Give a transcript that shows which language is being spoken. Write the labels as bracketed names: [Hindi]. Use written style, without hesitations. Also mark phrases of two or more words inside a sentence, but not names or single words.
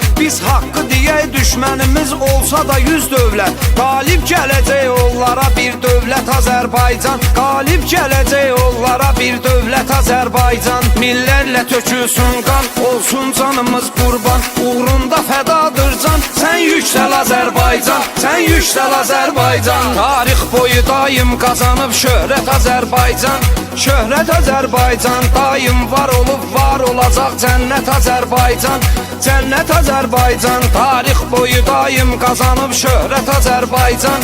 [Azerbaijani] Biz haqqı deyək düşmənimiz olsa da 100 dövlət. Qalib gələcək onlara bir dövlət Azərbaycan. Qalib gələcək onlara bir dövlət Azərbaycan. Millərlə tökülsün qan, olsun canımız qurban, uğrunda fədadır can. [Turkish] Sen yüksel Azerbaycan, sen yüksel Azerbaycan. Tarix boyu daim kazanıp şöhret Azerbaycan. Şöhret Azerbaycan daim var olup var olacak. Cennet Azerbaycan, cennet Azerbaycan. Tarix boyu daim kazanıp şöhret Azerbaycan.